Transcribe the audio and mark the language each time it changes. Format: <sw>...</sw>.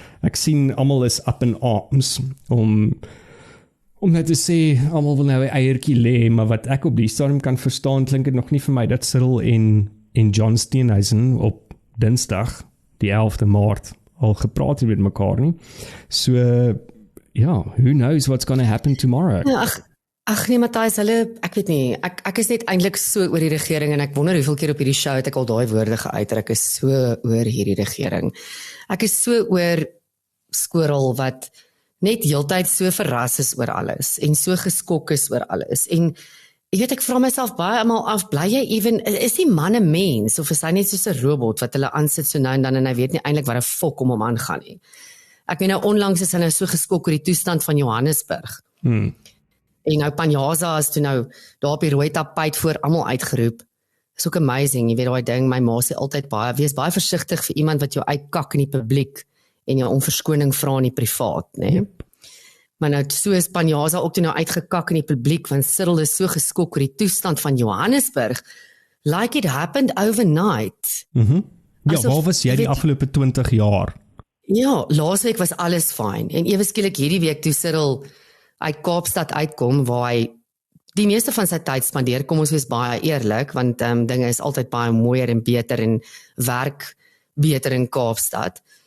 <af>Ek sien almal is</af> <en>up in arms</en> <af>om net te sê, almal wil nou 'n eiertjie lê, maar wat ek op die stadium kan verstaan, klink dit nog nie vir my dat Cyril en John Steenhuisen op Dinsdag, die 11de Maart, al gepraat het met mekaar nie.</af> <en>So, ja, who knows what's going to happen tomorrow?</en> <af>Ja, ag nee, Matthys, ek weet nie, ek is net eintlik so oor die regering en ek wonder hoeveel keer op hierdie show het ek al daai woorde geuit, ek is so oor hierdie regering. Ek is so oor Squirrel wat net heeltyd so verras is oor alles en so geskok is oor alles. En ek weet, ek vra myself baie almal af, bly jy is die man 'n mens of is hy net soos 'n robot wat hulle aansit so nou en dan en hy weet nie eintlik wat 'n fok om hom aangaan nie. Ek weet nou onlangs is hy nou so geskok oor die toestand van Johannesburg. En nou Panyaza is toe nou daar op die rooi tapijt voor almal uitgeroep. Is ook amazing, jy weet daai ding, my ma sê altyd wees baie versigtig vir iemand wat jou uitkak in die publiek en jou om verskoning vra in die privaat, né? Maar nou so is Panyaza ook toe nou uitgekak in die publiek want Cyril is so geskok oor die toestand van Johannesburg.</af> <en>Like it happened overnight.</en> <af>Ja, waar was jy die afgelope 20 jaar? Ja, laasweek was alles fyn en ewe skielik hierdie week toe Cyril uit Kaapstad uitkom waar hy die meeste van sy tyd spandeer, kom ons wees baie eerlik, want dinge is altyd baie mooier en beter en werk beter in Kaapstad.</af>